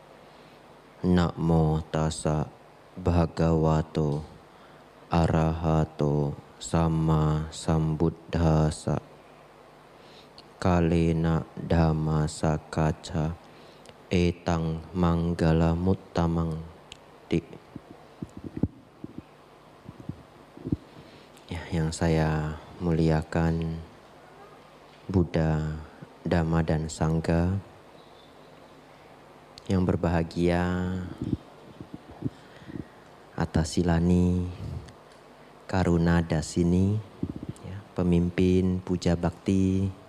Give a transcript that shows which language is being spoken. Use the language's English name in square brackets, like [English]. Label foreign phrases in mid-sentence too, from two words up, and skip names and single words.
[Pali] Namo tassa bhagavato arahato sama sambuddhassa. Kalena dhamma sakacca etang manggala muttamang di. [Indonesian] Ya, yang saya muliakan Buddha, Dhamma dan Sangha, yang berbahagia Atasilani Karuna Dasini, ya, pemimpin puja bakti,